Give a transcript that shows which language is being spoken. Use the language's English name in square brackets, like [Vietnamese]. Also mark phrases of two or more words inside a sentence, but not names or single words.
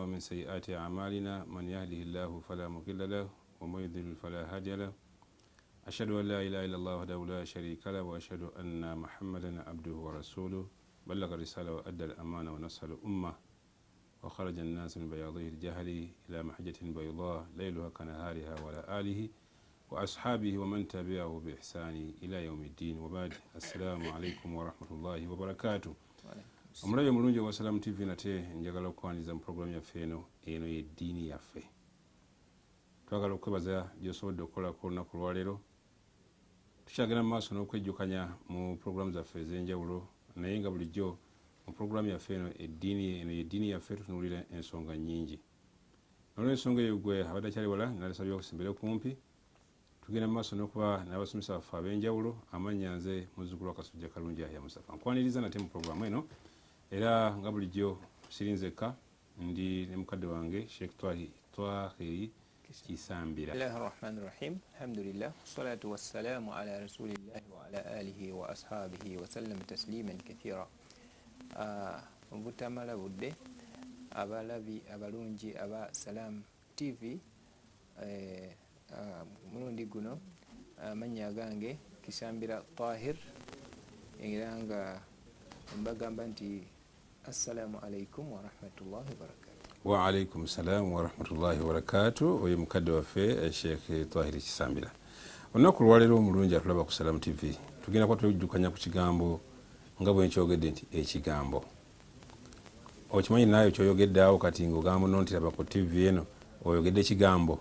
[Arabic] ومن سيئات أعمالنا من يهده الله فلا مضل له ومن يضلل فلا هادي له أشهد أن لا إله إلا الله وحده لا شريك له وأشهد أن محمدا عبده ورسوله بلغ الرسالة وأدى الأمانة ونصح الأمة وخرج الناس من بياضه الجهل إلى محجة بيضاء ليلها كنهارها ولا آله وأصحابه ومن تبعه بإحسان إلى يوم الدين وبعد السلام عليكم ورحمة الله وبركاته. [Ganda] Omulabe mulungi wa Salam TV nate njagala okwaniriza mu programu yaffe eno y'eddiini yaffe. Twagala okwebaza gy'osobodde okukolako olunaku lwaleero. Tukyagenda mu maaso n'okwejjukanya mu programu zaffe ez'enjawulo naye nga bulijjo mu programu yaffe eno y'eddiini yaffe tutunuulira ensonga nnyingi. N'olw'ensonga eyo gwe abadde akyali wala nalisabye okusimbira kumpi. Tugenda mu maaso n'okuba n'abasomesa baffe ab'enjawulo amannya nze muzzukulu wa Kasujja Kalungi Yahya Mustafa. Nkwaniriza nate mu programu eno era nga bulijjo sirinzeka ndi ne mukadde wange Sheikh Twahiri Kisambira. [Arabic] بسم الله الرحمن الرحيم. الحمد لله والصلاة والسلام على رسول الله وعلى آله وأصحابه وسلم تسليما كثيرا. [Ganda] Obutamala budde abalabi abalungi aba Salam TV mulundi guno amannya gange Kisambira Tahir era nga mbagamba nti [Arabic] السلام عليكم ورحمة الله وبركاته. وعليكم السلام ورحمة الله وبركاته. [Ganda] Oyo mukadde waffe Sheikh Tahir Kisambira. Olunaku lwaleero omulungi atulaba ku Salam TV tugenda kuba twejjukanya ku kigambo nga bwe nkyogedde nti ekigambo. Okimanyi nayo kyoyogedde awo kati ng'ogamba nno nti laba ku TV eno oyogedde ekigambo.